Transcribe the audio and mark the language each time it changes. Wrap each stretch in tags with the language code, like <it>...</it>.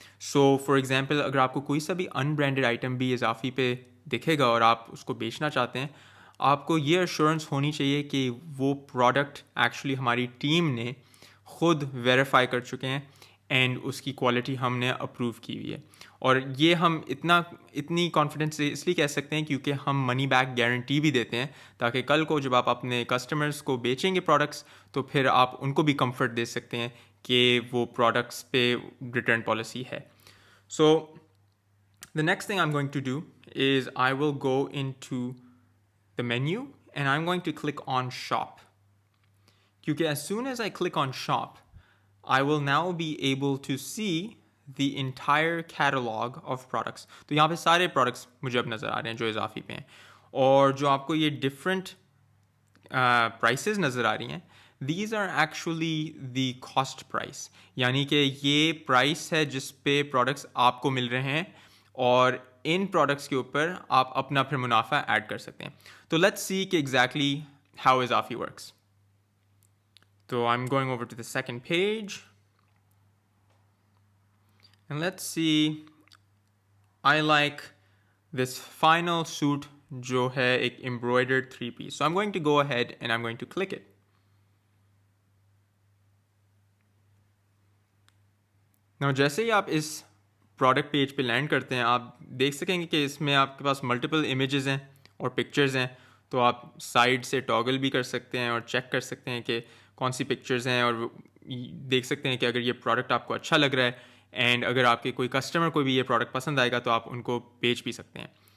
<ur>So for example, اگر آپ کو کوئی سا بھی ان برانڈیڈ آئٹم بھی اضافی پہ دکھے گا اور آپ اس کو بیچنا چاہتے ہیں، آپ کو یہ ایشورنس ہونی چاہیے کہ وہ پروڈکٹ ایکچولی ہماری ٹیم نے خود ویریفائی کر چکے ہیں اینڈ اس کی کوالٹی ہم نے اپروو کی ہوئی ہے. اور یہ ہم اتنی کانفیڈنس سے اس لیے کہہ سکتے ہیں کیونکہ ہم منی بیک گارنٹی بھی دیتے ہیں، تاکہ کل کو جب آپ اپنے کسٹمرز کو بیچیں گے پروڈکٹس تو پھر آپ ان کو بھی کمفرٹ دے سکتے ہیں کہ وہ پروڈکٹس پہ ریٹرن پالیسی ہے.</ur> <en>So the next thing I'm going to do is I will go into the menu and I'm going to click on shop. Kyunki as soon as I click on shop, I will now be able to see the entire catalog of products.</en> <ur>تو یہاں پہ سارے products مجھے اب نظر آ رہے ہیں جو اضافی پہ ہیں، اور جو آپ کو یہ ڈفرینٹ پرائسز نظر آ رہی ہیں، these are actually the cost price. یعنی کہ یہ پرائس ہے جس پہ پروڈکٹس آپ کو مل رہے ہیں، اور ان پروڈکٹس کے اوپر آپ اپنا پھر منافع ایڈ کر سکتے ہیں.</ur> <en>تو let's see کہ exactly how اضافی works. So I'm going over to the second page. And let's see, I like this final suit جو ہے ایک embroidered 3-piece. So I'm going to go ahead and I'm going to click it.</en> <ur>Now جیسے ہی آپ اس product page پہ land کرتے ہیں، آپ دیکھ سکیں گے کہ اس میں آپ کے پاس ملٹیپل امیجز ہیں اور پکچرز ہیں. تو آپ سائڈ سے ٹاگل بھی کر سکتے ہیں اور چیک کر سکتے ہیں کہ کون سی پکچرز ہیں، اور دیکھ سکتے ہیں کہ اگر یہ پروڈکٹ آپ کو اچھا لگ رہا ہے اینڈ اگر آپ کے کوئی کسٹمر کو بھی یہ پروڈکٹ پسند آئے گا تو آپ ان کو بیچ بھی سکتے ہیں.</ur>